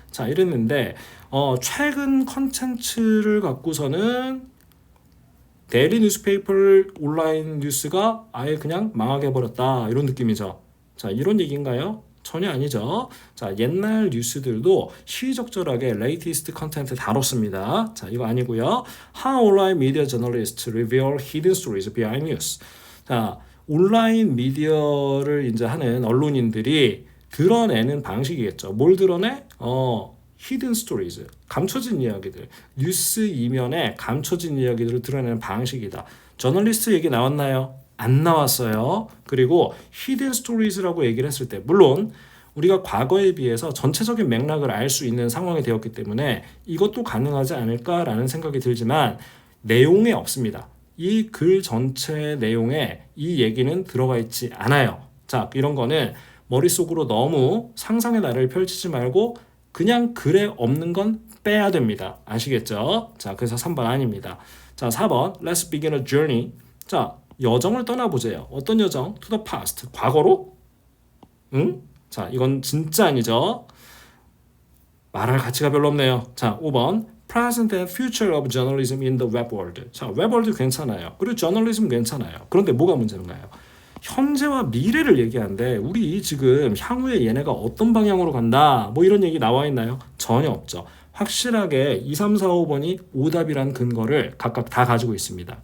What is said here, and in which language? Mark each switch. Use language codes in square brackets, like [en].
[ko] 자, 이랬는데 최근 컨텐츠를 갖고서는 데일리 뉴스페이퍼를 온라인 뉴스가 아예 그냥 망하게 해버렸다. 이런 느낌이죠. 자, 이런 얘기인가요? 전혀 아니죠. 자, 옛날 뉴스들도 시의적절하게 latest 컨텐트 다뤘습니다. 자, 이거 아니고요. [en] How online media journalists reveal hidden stories behind news. [ko] 자, 온라인 미디어를 이제 하는 언론인들이 드러내는 방식이겠죠. 뭘 드러내? 히든 스토리즈, 감춰진 이야기들, 뉴스 이면에 감춰진 이야기들을 드러내는 방식이다. 저널리스트 얘기 나왔나요? 안 나왔어요. 그리고 히든 스토리즈라고 얘기를 했을 때 물론 우리가 과거에 비해서 전체적인 맥락을 알 수 있는 상황이 되었기 때문에 이것도 가능하지 않을까라는 생각이 들지만 내용에 없습니다. 이 글 전체 내용에 이 얘기는 들어가 있지 않아요. 자, 이런 거는 머릿속으로 너무 상상의 나래를 펼치지 말고 그냥 글에 없는 건 빼야 됩니다. 아시겠죠? 자, 그래서 3번 아닙니다. 자, 4번 [en] Let's begin a journey. [ko] 자, 여정을 떠나보세요. 어떤 여정? [en] To the past. [ko] 과거로? 응? 자, 이건 진짜 아니죠. 말할 가치가 별로 없네요. 자, 5번 [en] Present and future of journalism in the web world. [ko] 자, 웹 월드 괜찮아요. 그리고 저널리즘 괜찮아요. 그런데 뭐가 문제인가요? 현재와 미래를 얘기하는데 우리 지금 향후에 얘네가 어떤 방향으로 간다 뭐 이런 얘기 나와 있나요? 전혀 없죠. 확실하게 2, 3, 4, 5번이 오답이란 근거를 각각 다 가지고 있습니다.